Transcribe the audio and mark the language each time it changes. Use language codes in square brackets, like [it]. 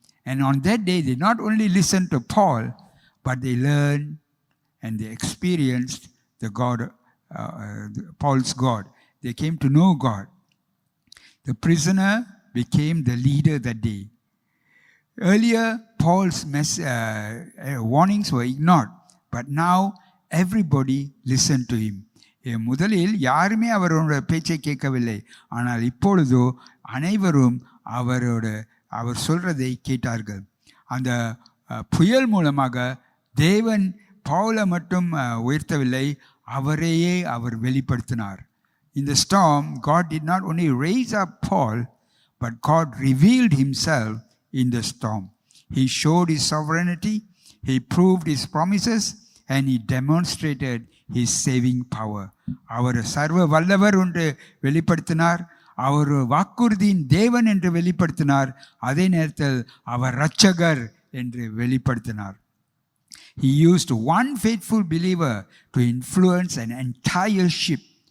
[en] And on that day they not only listened to Paul, but they learned and they experienced the God, Paul's God. They came to know God. The prisoner became the leader that day. Earlier Paul's warnings were ignored, but now everybody listened to him. [ta] முதலில் யாருமே அவரோட பேச்சை கேட்கவில்லை. ஆனால் இப்பொழுதோ அனைவரும் அவர் சொல்றதை கேட்டார்கள். அந்த புயல் மூலமாக தேவன் பவுலை மட்டும் உயர்த்தவில்லை, அவரையே அவர் வெளிப்படுத்தினார். [en] In the storm, God did not only raise up Paul, but God revealed himself in the storm. He showed his sovereignty, he proved his promises, and he demonstrated his saving power. [ta] அவர் சர்வ வல்லவர் என்று வெளிப்படுத்தினார், அவர் வாக்குறுதியின் தேவன் என்று வெளிப்படுத்தினார், அதே நேரத்தில் அவர் இரட்சகர் என்று வெளிப்படுத்தினார். [en] He used one faithful believer to influence an entire ship.